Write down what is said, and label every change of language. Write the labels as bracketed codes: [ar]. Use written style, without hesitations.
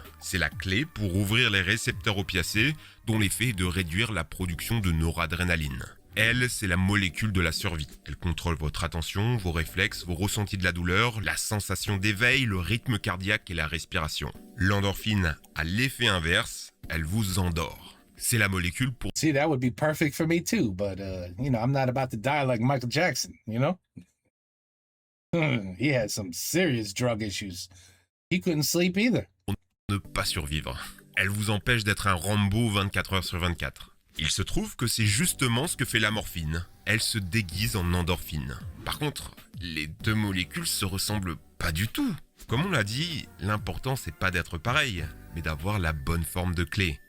[fr] C'est la clé pour ouvrir les récepteurs opiacés, dont l'effet est de réduire la production de noradrénaline. Elle, c'est la molécule de la survie. Elle contrôle votre attention, vos réflexes, vos ressentis de la douleur, la sensation d'éveil, le rythme cardiaque et la respiration. L'endorphine a l'effet inverse, elle vous endort. C'est la molécule pour [en] See, that would be perfect for me too, but I'm not about to die like Michael Jackson, you know? He had some serious drug issues. He couldn't sleep either. [fr] ne pas survivre. Elle vous empêche d'être un Rambo 24 heures sur 24. Il se trouve que c'est justement ce que fait la morphine. Elle se déguise en endorphine. Par contre, les deux molécules se ressemblent pas du tout. Comme on l'a dit, l'important c'est pas d'être pareil, mais d'avoir la bonne forme de clé.